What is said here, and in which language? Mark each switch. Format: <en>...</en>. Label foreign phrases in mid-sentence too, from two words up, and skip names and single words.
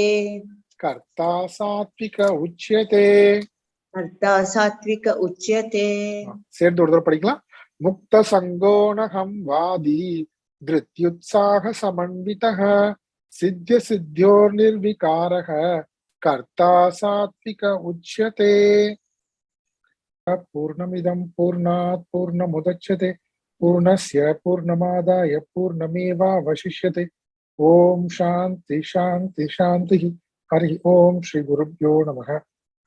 <sa>कर्ता सात्त्विक उच्यते. कर्ता सात्त्विक उच्यते.</sa> <ta>சேர்ந்து ஒரு தடவை படிக்கலாம்.</ta> <sa>मुक्त सङ्गोऽनहं वादी, धृत्युत्साह समन्वितः, सिद्ध्य सिद्ध्योर् निर्विकारः, कर्ता सात्त्विक उच्यते. पूर्णमिदं पूर्णात् पूर्णमुदच्यते, पूर्णस्य पूर्णमादाय पूर्णमेवावशिष्यते. ओम् शान्ति शान्ति शान्ति। हरि ओम् श्री गुरुभ्यो नमः.</sa>